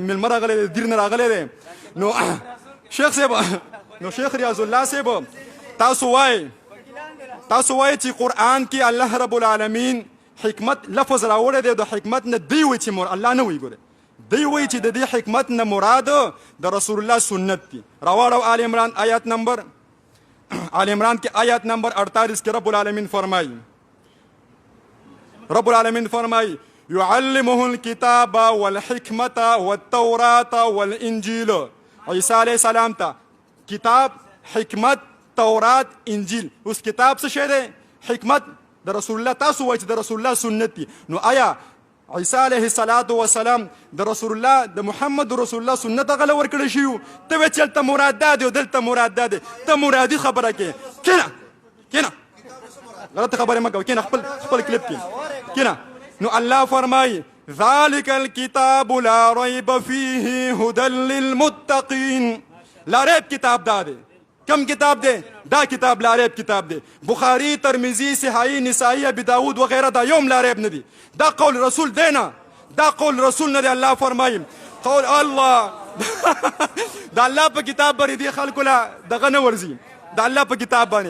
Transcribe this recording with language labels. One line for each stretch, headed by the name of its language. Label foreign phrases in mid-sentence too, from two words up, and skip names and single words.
Pashto: مېلمه راغلی دی، دیر نه راغلی دی. نو شیخ صاحب، نو شیخ ریاض الله صاحب تاسو وایي چې قرآن کې الله رب العالمین حکمت لفظ راوړی دی، د حکمت نه دی وایي چې الله نه وایي، ګوره دی وایي چې د دې حکمت نه مراد د رسول الله سنت دي. راواړو آل عمران کې آیات نمبر 48 کې رب العالمین فرمایي
Arabic: يعلمه الكتاب والحکمة والتوراة والانجیل.
Pashto: عیسی
Arabic: علیه السلام
Pashto: ته کتاب، حکمت، تورات، انجیل. اوس کتاب څه شی دی؟ حکمت د رسول الله، تاسو وایئ چې د رسول الله سنت دي. نو آیا عیسی
Arabic: علیه السلام
Pashto: د رسول الله د محمد رسول الله سنت هغه له ورکړی شوي؟ ته وایې چې هلته مراد دا دی او دلته مراد دا دی، ته مرادي خبره کوې. کینه غلطه خبرې مه کوه، کینه خپل کلیپ کې کینه. نو الله فرمایي
Arabic: ذلک الکتاب لا ریب فیه هدى للمتقین. لا ریب
Pashto: کتاب دا دی. کم کتاب دی؟ دا کتاب
Arabic: لا ریب
Pashto: کتاب دی. بخاری، ترمذی، صحیح، نسائی، ابی داود وغیرہ دا یوم
Arabic: لا ریب
Pashto: نه دی. دا
Arabic: قول رسول
Pashto: دی نه، دا
Arabic: قول رسول
Pashto: نه دی. الله فرمایي
Arabic: قول الله
Pashto: دا الله په کتاب باندې دی خلکو لا دغه نه ورځي، دا الله په کتاب باندې.